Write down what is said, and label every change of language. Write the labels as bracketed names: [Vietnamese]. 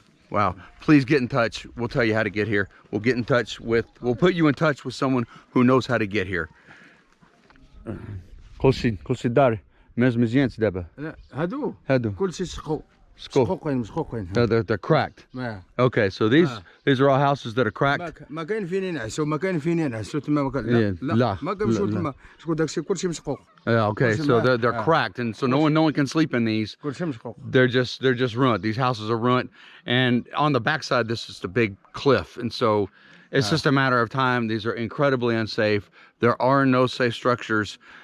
[English] Wow, please get in touch. We'll tell you how to get here. We'll put you in touch with someone who knows how to get here. [Arabic] كل دار مزيان دابا هادو كلشي شقو مشقوقين [English] they're cracked. Okay, so these are all houses that are cracked. [Arabic] ما كاين فين ينعسوا ما كاين فين ينعسوا تما ما كان لا ما كنمشيو تما شكون داكشي كلشي مشقوق. [English] Okay, so they're cracked, and so no one can sleep in these. [Arabic] كلشي مشقوق. [English] They're just ruined. These houses are ruined, and on the backside this is the big cliff, and so it's just a matter of time. These are incredibly unsafe. There are no safe structures.